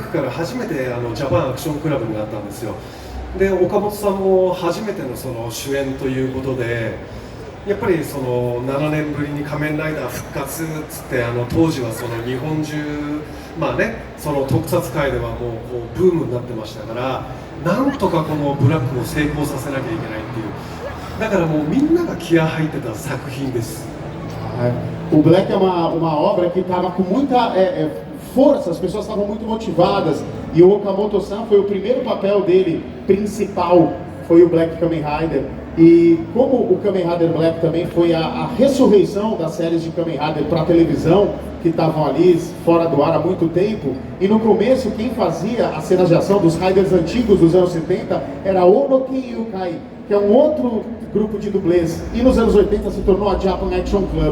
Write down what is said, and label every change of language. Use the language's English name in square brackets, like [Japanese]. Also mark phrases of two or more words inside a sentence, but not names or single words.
[Japanese] クから初めてジャパンアクションクラブになったんですよ。で、岡本さんも初めてのその主演ということで、 やっぱりその7年ぶりに仮面ライダー復活っつって当時はその日本中まあねその特撮界ではもうこうブームになってましたからなんとかこのブラックを成功させなきゃいけないっていうだからもうみんなが気合入ってた作品です。 [Portuguese] O Black é uma obra que estava com muita força, as pessoas estavam muito motivadas e o Okamoto-san foi o primeiro papel dele principal, foi o Black Kamen Rider. E como o Kamen Rider Black também foi a ressurreição das séries de Kamen Rider para a televisão, que estavam ali fora do ar há muito tempo, e no começo quem fazia as cenas de ação dos Riders antigos dos anos 70 era Ono Ken Yukai, que é um outro grupo de dublês, e nos anos 80 se tornou a Japan Action Club.